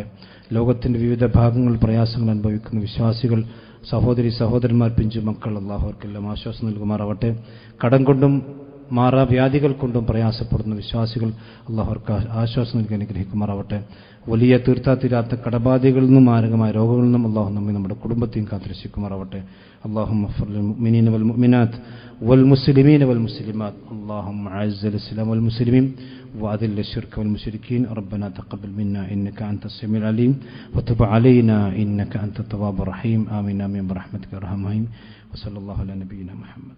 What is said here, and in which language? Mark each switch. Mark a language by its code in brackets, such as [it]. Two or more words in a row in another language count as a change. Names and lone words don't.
[ml] ലോകത്തിൻ്റെ വിവിധ ഭാഗങ്ങൾ പ്രയാസങ്ങൾ അനുഭവിക്കുന്ന വിശ്വാസികൾ, സഹോദരന്മാർ, പിഞ്ചു മക്കൾ, അല്ലാഹു അവർക്കെല്ലാം ആശ്വാസം നൽകുമാറാവട്ടെ. കടം കൊണ്ടും മാറാവ്യാധികൾ കൊണ്ടും പ്രയാസപ്പെടുന്ന വിശ്വാസികൾ, അല്ലാഹു അവർക്ക് ആശ്വാസം നൽകി അനുഗ്രഹിക്കുമാറാവട്ടെ. വലിയ തീർത്താ കടബാധകളിൽ നിന്നും മാരകമായ രോഗങ്ങളിൽ നിന്നും അല്ലാഹു നമ്മെ നമ്മുടെ കുടുംബത്തെയും കാത്തുരക്ഷിക്കുമാറാവട്ടെ. [ar] اللهم اغفر للمؤمنين والمؤمنات والمسلمين والمسلمات اللهم اعز الإسلام والمسلمين وأذل الشرك والمشركين ربنا تقبل منا إنك أنت السميع العليم وتب علينا إنك أنت التواب الرحيم آمين آمين برحمتك يا أرحم الراحمين وصلى الله على نبينا محمد.